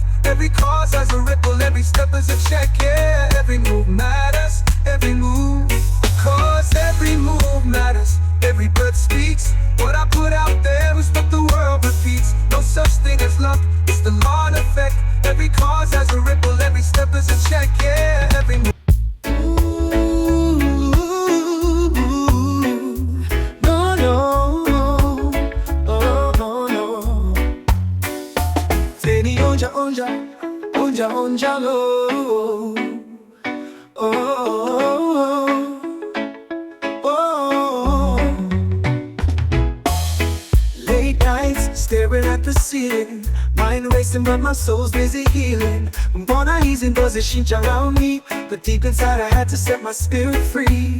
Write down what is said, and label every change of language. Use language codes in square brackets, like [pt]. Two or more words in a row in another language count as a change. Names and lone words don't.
[en] Every cause has a ripple, every step is a check. Yeah, every move matters, every move. Cause every move matters, every breath speaks. What I put out there is what the world repeats. No such thing as luck, it's the law and effect. Every cause has a ripple, every step is a check. Yeah, every move. No, no, oh, no, no. Teni onja, onja, onja, onja, lo. Late nights, staring at the ceiling, mind racing but my soul's busy healing. [sw] Mbona hizi ndo zishinja [en] around me, but deep inside I had to set my spirit free.